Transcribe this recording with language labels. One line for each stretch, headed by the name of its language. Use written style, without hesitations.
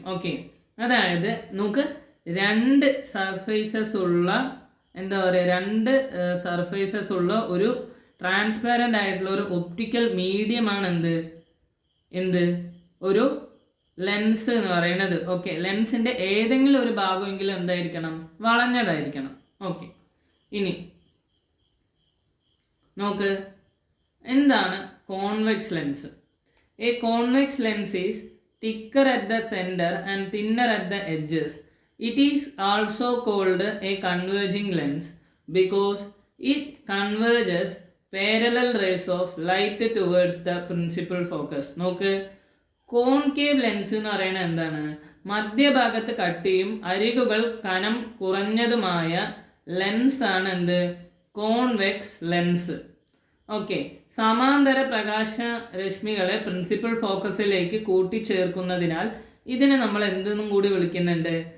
Malayalam: Okay, അതായത് നമുക്ക് രണ്ട് സർഫേസസ് ഉള്ള, എന്താ പറയുക, രണ്ട് സർഫേസസ് ഉള്ള ഒരു ട്രാൻസ്പാരൻ്റ് ആയിട്ടുള്ള ഒരു ഒപ്റ്റിക്കൽ മീഡിയമാണ് എന്ത് ഒരു ലെൻസ് എന്ന് പറയുന്നത്. ഓക്കെ, ലെൻസിൻ്റെ ഏതെങ്കിലും ഒരു ഭാഗമെങ്കിലും എന്തായിരിക്കണം? വളഞ്ഞതായിരിക്കണം. ഓക്കെ, ഇനി നോക്ക്, എന്താണ് convex lens?
English: A convex lens is thicker at the center and thinner at the edges. It is also called a converging lens because it converges parallel rays of light towards the principal focus.
Malayalam: നോക്ക്, concave lens എന്ന് പറയുന്നത് എന്താണ്? മധ്യഭാഗത്ത് കട്ടിയും അരികുകൾ കനം കുറഞ്ഞതുമായ lens ആണ് convex lens. Okay, സമാന്തര പ്രകാശ രശ്മികളെ പ്രിൻസിപ്പൽ ഫോക്കസിലേക്ക് കൂട്ടിച്ചേർക്കുന്നതിനാൽ ഇതിനെ നമ്മൾ എന്തെന്നും കൂടി വിളിക്കുന്നുണ്ട്?